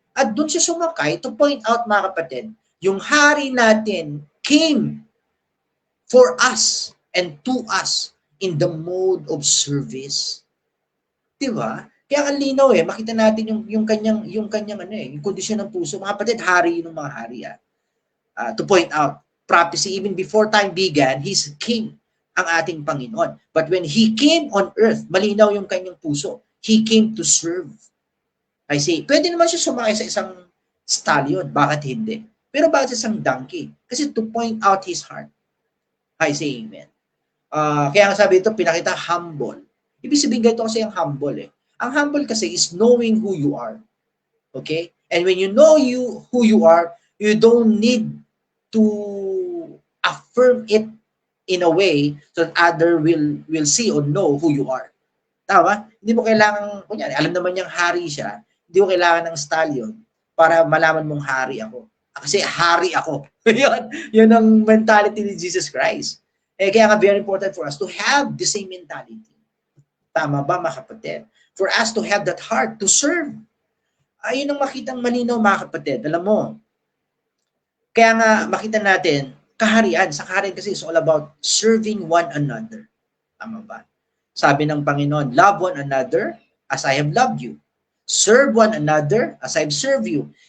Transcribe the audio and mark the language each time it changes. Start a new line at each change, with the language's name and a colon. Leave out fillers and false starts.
Filipino: At doon siya sumakay
English: to point out, mga kapatid,
Filipino: yung hari natin
English: came for us and to us in the mode of service. 'Di ba?
Filipino: Kaya ang linaw eh, makita natin yung kanyang yung kondisyon ng puso. Mga kapatid, hari ng mga hari.
English: To point out, prophecy even before time began, he's king,
Filipino: ang ating Panginoon.
English: But when he came on earth,
Filipino: malinaw yung kanyang puso.
English: He came to serve. I say,
Filipino: pwede naman siya sumakay sa isang stallion. Bakit hindi? Pero bakit sa isang donkey? Kasi
English: to point out his heart. I say amen.
Filipino: Kaya nga sabi ito, pinakita humble. Ibig sabihin ganito kasi yung humble eh. Ang humble kasi
English: is knowing who you are.
Filipino: Okay?
English: And when you know who you are, you don't need to affirm it in a way so that other will see or know who you are.
Filipino: Tama? Hindi mo kailangan, kunyari, alam naman niyang hari siya, hindi mo kailangan ng stallion para malaman mong hari ako. Kasi hari ako. yun ang mentality ni Jesus Christ.
English: Kaya nga very important for us to have the same mentality.
Filipino: Tama ba, mga kapatid?
English: For us to have that heart to serve.
Filipino: Ayun ang makitang malinaw, mga kapatid. Alam mo, kaya nga makita natin, kaharian. Sa kaharian kasi
English: is all about serving one another. Tama ba?
Filipino: Sabi ng Panginoon,
English: love one another as I have loved you. Serve one another as I have served you.